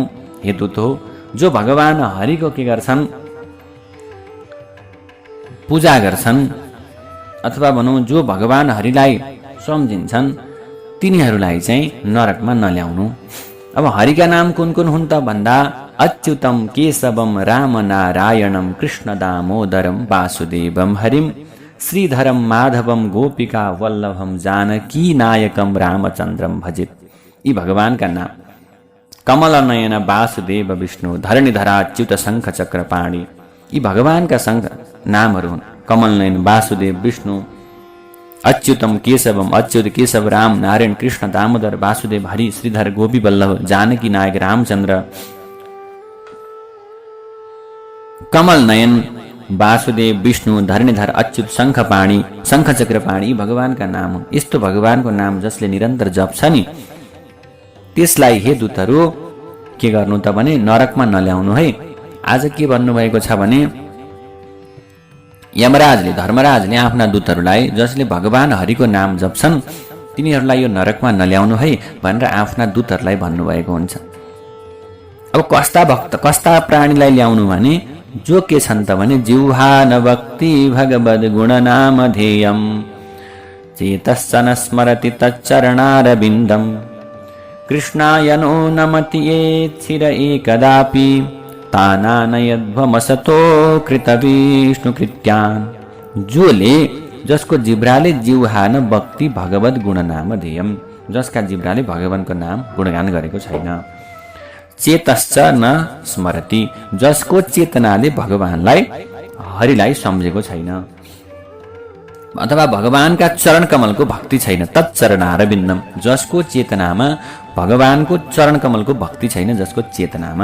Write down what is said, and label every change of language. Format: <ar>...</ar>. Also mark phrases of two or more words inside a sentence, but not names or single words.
<ne>हे दूत हो, जो भगवान हरिको के गर्छन्, पूजा गर्छन्, अथवा भनौँ जो भगवान हरिलाई सम्झिन्छन् तिनीहरूलाई चाहिँ नरकमा नल्याउनु। अब हरिका नाम कुन कुन हुन् त भन्दा</ne> <sa>अच्युतम केशवम राम नारायणम कृष्ण दामोदरम वासुदेवम हरिम श्रीधरम माधवम गोपिका वल्लभम जानकी नायकम रामचन्द्रम भजित।</sa> <ne>यी भगवानका नाम कमल नयन वासुदेव विष्णु धरणीधरा अच्युत शङ्ख चक्र पाणी। यी भगवानका नामहरू हुन्। कमल नयन वासुदेव विष्णु, अच्युतम केशवम अच्युत केशव राम नारायण कृष्ण दामोदर वासुदेव हरि श्रीधर गोपी वल्लभ जानकी नायक रामचन्द्र। कमल नयन वासुदेव विष्णु धरणीधर अच्युत शङ्खपाणी शङ्खचक्र पाणी भगवानका नाम हुन्। यस्तो भगवानको नाम जसले निरन्तर जप्छ नि त्यसलाई हे दूतहरू के गर्नु त भने नरकमा नल्याउनु है। आज के भन्नुभएको छ भने यमराजले धर्मराजले आफ्ना दूतहरूलाई जसले भगवान हरिको नाम जप्छन् तिनीहरूलाई यो नरकमा नल्याउनु है भनेर आफ्ना दूतहरूलाई भन्नुभएको हुन्छ। अब कस्ता प्राणीलाई ल्याउनु भने जो के छन् त भने</ne> <sa>जिह्वा नभक्ति भगवद् गुणनामधेयम् चेतश्चन स्मरति तच्चरणारविन्दम् कृष्णाय नो नमति येच्छिर एकदापि तानानयध्वमसतो कृतविष्णुकृत्यान्।</sa> <ne>जसको जिब्राले</ne> <sa>जिह्वा न भक्ति भगवद् गुणनामधेयम्</sa> <ne>जसका जिब्राले भगवानको नाम गुणगान गरेको छैन।</ne> <sa>चेतश्च न स्मरति,</sa> <ne>जसको चेतनाले भगवानलाई हरिलाई सम्झेको छैन, अथवा भगवानका चरण कमलको भक्ति छैन। तच्चरणारविन्दम, जसको चेतनामा भगवानको चरण कमलको भक्ति छैन, जसको चेतनामा।</ne>